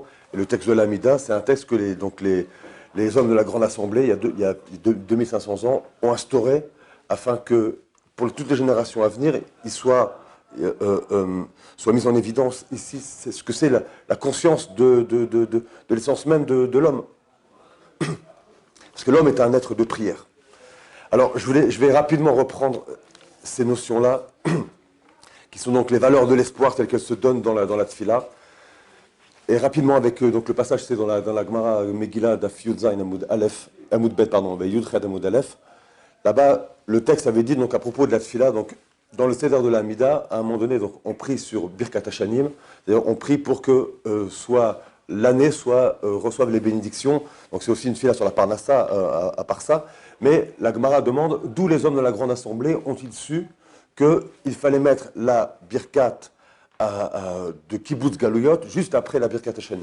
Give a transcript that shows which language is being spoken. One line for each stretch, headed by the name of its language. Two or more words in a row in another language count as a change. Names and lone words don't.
French: Et le texte de l'Amida, c'est un texte que les hommes de la Grande Assemblée, il y a 2500 ans, ont instauré afin que, pour toutes les générations à venir, il soit mis en évidence ici c'est ce que c'est la conscience de l'essence même de l'homme. Parce que l'homme est un être de prière. Alors, je vais rapidement reprendre ces notions-là, qui sont donc les valeurs de l'espoir telles qu'elles se donnent dans la Tfila. Et rapidement avec donc le passage, c'est dans la
Hebrew: גמרא מגילה דף יוד זין עמוד בית יוד חית עמוד אלף.
French: Là-bas, le texte avait dit donc à propos de la Tfila, donc dans le Seder de la Hamida, à un moment donné, donc on prie sur
Hebrew: ברכת השנים,
French: c'est-à-dire on prie pour que l'année reçoive les bénédictions. Donc c'est aussi une Tfila sur la Parnassa à part ça. Mais la Gemara demande d'où les hommes de la Grande Assemblée ont-ils su qu'il fallait mettre la Birkat de
Hebrew: קיבוץ גלויות
French: juste après la
Hebrew: ברכת השנים.